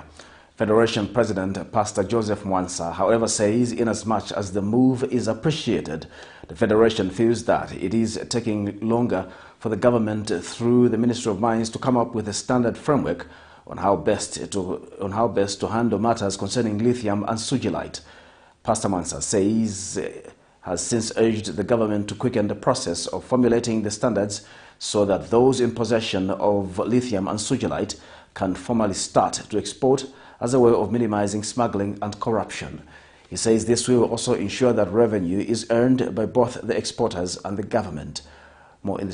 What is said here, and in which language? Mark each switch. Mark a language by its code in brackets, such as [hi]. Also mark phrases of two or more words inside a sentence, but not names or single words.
[en] Federation President Pastor Joseph Mwansa, however, says inasmuch as the move is appreciated, the Federation feels that it is taking longer for the government through the Ministry of Mines to come up with a standard framework on how best to handle matters concerning lithium and sugilite. Pastor Mwansa says has since urged the government to quicken the process of formulating the standards so that those in possession of lithium and sugilite can formally start to export as a way of minimizing smuggling and corruption. He says this will also ensure that revenue is earned by both the exporters and the government.